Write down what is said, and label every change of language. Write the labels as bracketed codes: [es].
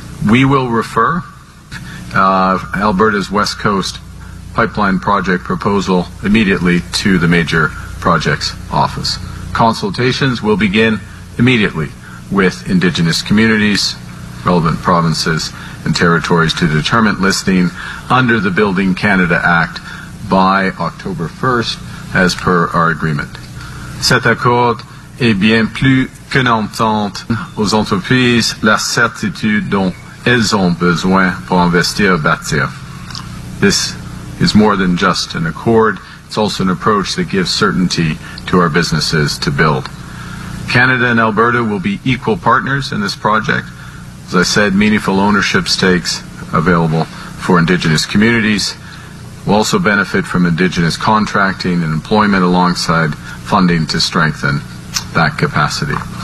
[en] We will refer Alberta's West Coast pipeline project proposal immediately to the Major Projects Office. Consultations will begin immediately with Indigenous communities, relevant provinces, and territories to determine listing under the Building Canada Act, by October 1st, as per our agreement. [fr] Cet accord est bien plus qu'une entente aux entreprises, la certitude dont elles ont besoin pour investir et bâtir. [en] This is more than just an accord. It's also an approach that gives certainty to our businesses to build. Canada and Alberta will be equal partners in this project. As I said, meaningful ownership stakes available for Indigenous communities will also benefit from Indigenous contracting and employment alongside funding to strengthen that capacity.